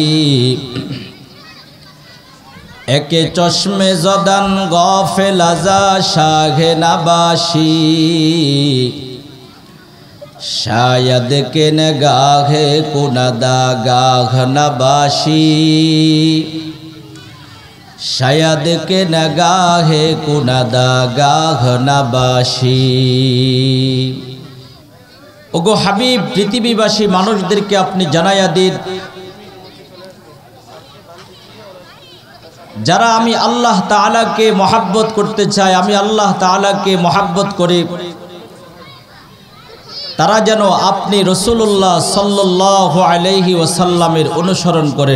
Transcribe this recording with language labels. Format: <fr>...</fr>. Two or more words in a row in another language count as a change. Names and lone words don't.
<fa>یک چشم زدن غافل ازان شاه نباشی، شاید که نگاه کند گاه نباشی، شاید که نگاه کند گاه نباشی.</fa> <bn>ওগো হাবিব পৃথিবীবাসী মানুষদেরকে আপনি জানিয়ে দিন, যারা আমি আল্লাহ তাআলাকে মহব্বত করতে চাই, আমি আল্লাহ তাআলাকে মহব্বত করি, তারা যেন আপনি রাসূলুল্লাহ সাল্লাল্লাহু আলাইহি ওয়াসাল্লামের অনুসরণ করেন।</bn>